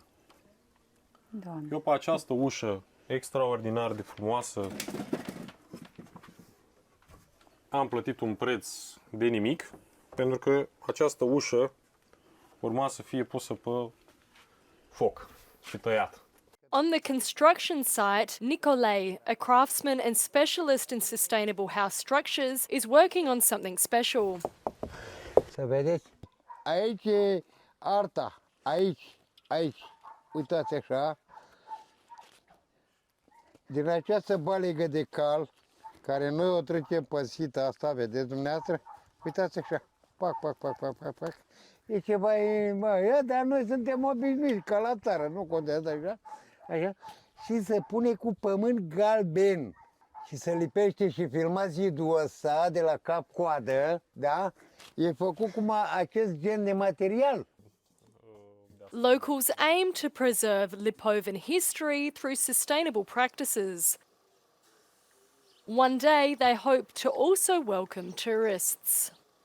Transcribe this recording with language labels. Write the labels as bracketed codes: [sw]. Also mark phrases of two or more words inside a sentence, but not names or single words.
[ro] Doamne. Eu pe această ușă extraordinar de frumoasă am plătit un preț de nimic, pentru că această ușă urma să fie pusă pe foc și tăiată. [en] On the construction site, Nicolae, a craftsman and specialist in sustainable house structures, is working on something special. [ro] Să vedeți? Aici e arta. Aici. Uitați așa. Din această balegă de cal, care noi o trecem pe sita asta, vedeți dumneavoastră? Uitați așa. Pac. E ceva, dar noi suntem obișnuiți, ca la țară, nu contează așa. Și se pune cu pământ galben și se lipește și filmați zidul ăsta de la cap-coadă, da? E făcut cu acest gen de material. [en] Locals aim to preserve Lipovan history through sustainable practices. One day they hope to also welcome tourists.